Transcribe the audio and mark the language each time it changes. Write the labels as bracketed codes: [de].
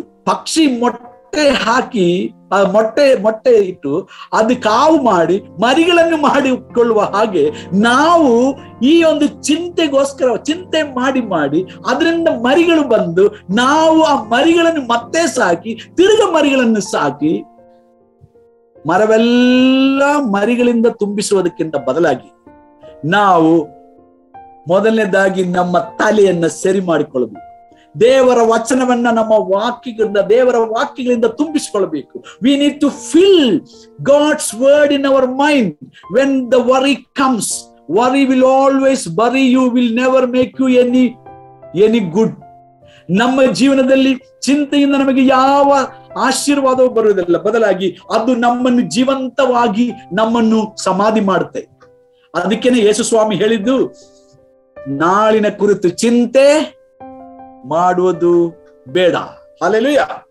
[kn] ಪಕ್ಷಿ ಮೊಟ್ಟೆ ಹಾಕಿ ಮೊಟ್ಟೆ ಇಟ್ಟು ಅದು ಕಾವು ಮಾಡಿ ಮರಿಗಳನ್ನು ಮಾಡಿಕೊಳ್ಳುವ ಹಾಗೆ ನಾವು ಈ ಒಂದು ಚಿಂತೆಗೋಸ್ಕರ ಚಿಂತೆ ಮಾಡಿ ಅದರಿಂದ ಮರಿಗಳು ಬಂದು ನಾವು ಆ ಮರಿಗಳನ್ನು ಮತ್ತೆ ಸಾಕಿ ತಿರುಗ ಮರಿಗಳನ್ನು ಸಾಕಿ ಮರವೆಲ್ಲ ಮರಿಗಳಿಂದ ತುಂಬಿಸುವುದಕ್ಕಿಂತ ಬದಲಾಗಿ ನಾವು ಮೊದಲನೇದಾಗಿ ನಮ್ಮ ತಲೆಯನ್ನ ಸರಿ ಮಾಡಿಕೊಳ್ಳಬೇಕು. ದೇವರ ವಚನವನ್ನ ನಮ್ಮ ದೇವರ ವಾಕ್ಯಗಳಿಂದ ತುಂಬಿಸಿಕೊಳ್ಳಬೇಕು. [en] We need to fill God's word in our mind. When the worry comes, worry will always bury you, will never make you any good. [kn] ನಮ್ಮ ಜೀವನದಲ್ಲಿ ಚಿಂತೆಯಿಂದ ನಮಗೆ ಯಾವ ಆಶೀರ್ವಾದವೂ ಬರುವುದಿಲ್ಲ, ಬದಲಾಗಿ ಅದು ನಮ್ಮನ್ನು ಜೀವಂತವಾಗಿ ನಮ್ಮನ್ನು ಸಮಾಧಿ ಮಾಡುತ್ತೆ. ಅದಕ್ಕೇನೆ ಯೇಸು ಸ್ವಾಮಿ ಹೇಳಿದ್ದು, ನಾಳಿನ ಕುರಿತು ಚಿಂತೆ ಮಾಡುವುದು ಬೇಡ. ಹಲ್ಲೆಲೂಯಾ.